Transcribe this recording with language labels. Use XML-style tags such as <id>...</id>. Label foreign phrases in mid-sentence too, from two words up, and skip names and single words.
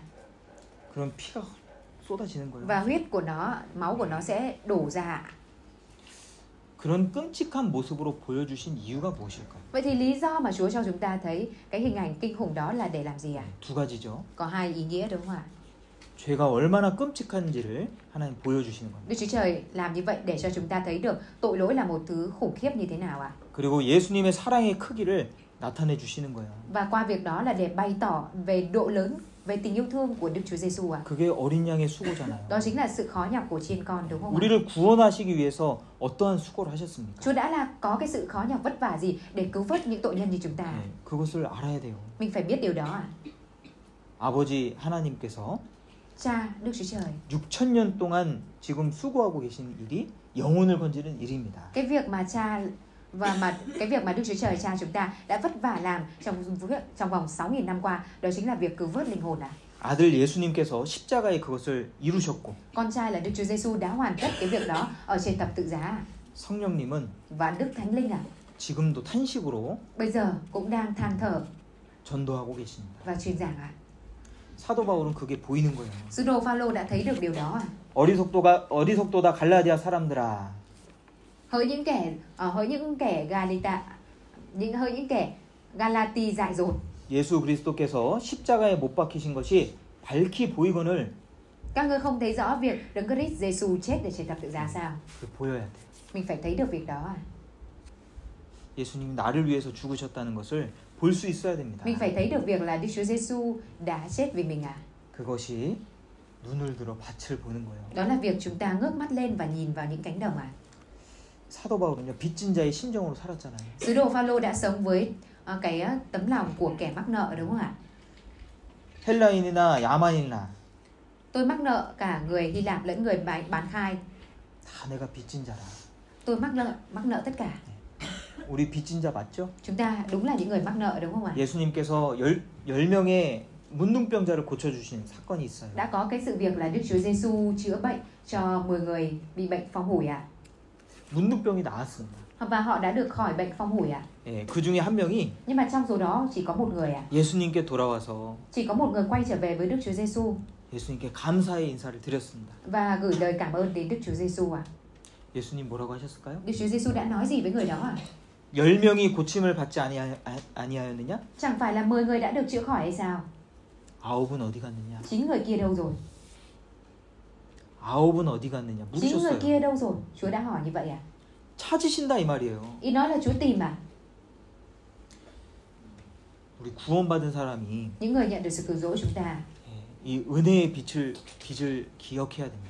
<ko>그럼 피가 쏟아지는 거예요.</ko> <vi>Và huyết của nó, máu của nó sẽ đổ ra.</vi> <ko>그런 끔찍한 모습으로 보여주신 이유가 무엇일까요?</ko> <vi>Vậy thì lý do mà Chúa cho chúng ta thấy cái hình ảnh kinh khủng đó là để làm gì à?</vi> <ko>두 가지죠.</ko> <vi>Có hai ý nghĩa đúng không ạ?</vi> <ko>죄가 얼마나 끔찍한지를 하나님 보여주시는 겁니다.</ko> <vi>Đức Chúa Trời làm như vậy để cho chúng ta thấy được tội lỗi là một thứ khủng khiếp như thế nào ạ?</vi> <ko>그리고 예수님의 사랑의 크기를 나타내 주시는 거예요.</ko> <vi>Và qua việc đó là để bày tỏ về độ lớn, về tình yêu thương của Đức Chúa Giêsu ạ.</vi> <ko>그게 어린 양의 수고잖아요.</ko> <vi>Đó chính là sự khó nhọc của chiên con đúng không ạ?</vi> <ko>우리를 구원하시기 위해서 어떠한 수고를 하셨습니까?</ko> <vi>Chúa đã có cái sự khó nhọc vất vả gì để cứu vớt những tội nhân như chúng ta?</vi> <ko>네, 그것을 알아야 돼요.</ko> <vi>Mình phải biết điều đó ạ.</vi> <ko>아버지 하나님께서</ko> <vi>Cha Đức Chúa Trời,</vi> <ko>6,000년 동안 지금 수고하고 계신 일이 영혼을 건지는 일입니다.</ko> <vi>cái việc mà cái việc mà Đức Chúa Trời Cha chúng ta đã vất vả làm trong vòng 6.000 năm qua, đó chính là việc cứu vớt linh hồn ạ.</vi> <ko>아들 예수님께서 십자가에 그것을 이루셨고</ko> <vi>Con trai là Đức Chúa Giêsu đã hoàn tất cái việc đó ở trên thập tự giá.</vi> <ko>성령님은</ko> <vi>Và Đức Thánh Linh ạ,</vi> <ko>지금도 탄식으로</ko> <vi>bây giờ cũng đang than thở</vi> <ko>전도하고 계십니다.</ko> <vi>và truyền giảng ạ.</vi> <ko>사도 바울은 그게 보이는 거예요.</ko> <vi>Sứ đồ Phaolô đã thấy được điều đó ạ.</vi> <ko>어리석도다 갈라디아 사람들아.</ko> <vi>Hỡi những kẻ Galati dại dột.</vi> <ko>예수 그리스도께서 십자가에 못 박히신 것이 밝히 보이거늘</ko> <vi>Các ngươi không thấy rõ việc Đấng Christ Giêsu chết để trên thập tự giá sao?</vi> <ko>그 보여야 돼.</ko> <vi>Mình phải thấy được việc đó ạ.</vi> <ko>예수님이 나를 위해서 죽으셨다는 것을 볼 수 있어야 됩니다.</ko> <vi>Mình phải thấy được việc là Đức Chúa Giêsu đã chết vì mình ạ.</vi> <ko>그것이 눈을 들어 밭을 보는 거예요.</ko> <vi>Đó là việc chúng ta ngước mắt lên và nhìn vào những cánh đồng ạ.</vi> <ko>사도 바울은요 빚진 자의 심정으로 살았잖아요.</ko> <vi>Sứ đồ Phaolô đã sống với cái tấm lòng của kẻ mắc nợ đúng không ạ?</vi> <ko>헬라인이나 야만인이나</ko> <vi>Tôi mắc nợ cả người Hy Lạp lẫn người bán khai.</vi> <ko>다 내가 빚진 자라.</ko> <vi>Tôi mắc nợ tất cả.</vi> <ko>우리 빚진 자 맞죠?</ko> <vi>Chúng ta đúng là những người mắc nợ đúng không ạ?</vi> <ko>예수님께서 10명의 문둥병자를 고쳐주신 사건이 있어요.</ko> <vi>Đã có cái sự việc là Đức Chúa Giêsu chữa bệnh cho 10 người bị bệnh phong hủi ạ.</vi> <ko>문둥병이 나았습니다.</ko> <vi>Và họ đã được khỏi bệnh phong hủi ạ.</vi> <ko>예, 그 중에 한 명이</ko> <vi>Nhưng mà trong số đó chỉ có một người ạ.</vi> <ko>예수님께 돌아와서</ko> <vi>Chỉ có một người quay trở về với Đức Chúa Giêsu</vi> <ko>예수님께 감사의 인사를 드렸습니다.</ko> <vi>và gửi lời cảm ơn đến Đức Chúa Giêsu ạ.</vi> <ko>예수님 뭐라고 하셨을까요?</ko> <vi>Đức Chúa Giêsu đã nói gì với người đó ạ?</vi> <ko>10명이 고침을 받지 아니하였느냐?</ko> <vi>Chẳng phải là 10 người đã được chữa khỏi hay sao?</vi> <ko>9은 어디 갔느냐?</ko> <vi>9 người kia đâu rồi?</vi> <ko>9은 어디 갔느냐?</ko> <vi>9 người</vi> <ko>물으셨어요.</ko> <vi>kia đâu rồi? Chúa đã hỏi như vậy à?</vi> <ko>찾으신다 이 말이에요.</ko> <vi>Ý nói là Chúa tìm à?</vi> <ko>우리 구원받은 사람이</ko> <vi>Những người nhận được sự cứu rỗi chúng ta,</vi> <ko>이 은혜의 빚을 기억해야 됩니다.</ko>